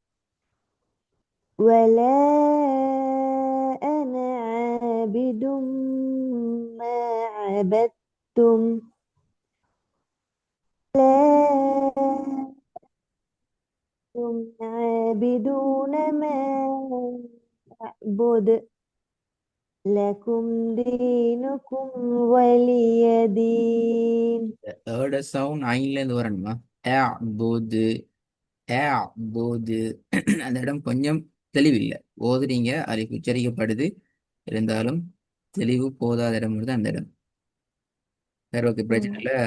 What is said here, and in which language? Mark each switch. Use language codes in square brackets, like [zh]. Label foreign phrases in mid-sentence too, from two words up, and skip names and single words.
[ar] ولا أنا عابد ما عبدتم لا أنتم عابدون ما أعبد لكم دينكم ولي دين [en] third sound [ta] ஐன்ல இருந்து வரணுமா? [ar] أعبد، أعبد. [ta] அந்த இடம் கொஞ்சம் தெளிவில்லை. ஓதுறீங்க, அதுக்கு உச்சரிக்கப்படுது, இருந்தாலும் தெளிவு போதாத இடம் வருது அந்த இடம். வேற ஓகே, பிரச்சனை இல்லை.